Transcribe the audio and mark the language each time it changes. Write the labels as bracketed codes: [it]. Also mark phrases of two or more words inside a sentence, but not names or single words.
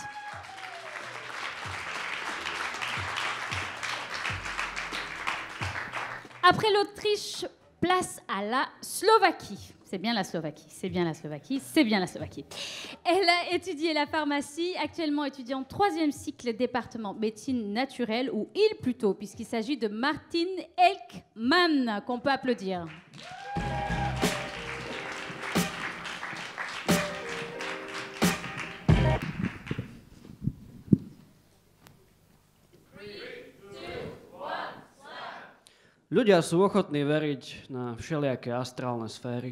[fr] Après l'Autriche, place à la Slovaquie. C'est bien la Slovaquie, c'est bien la Slovaquie, c'est bien la Slovaquie. Elle a étudié la pharmacie, actuellement étudiante 3e cycle département médecine naturelle, ou il plutôt, puisqu'il s'agit de Martin Elkman, qu'on peut applaudir. [sk] Ľudia sú ochotní veriť na všelijaké astrálne sféry.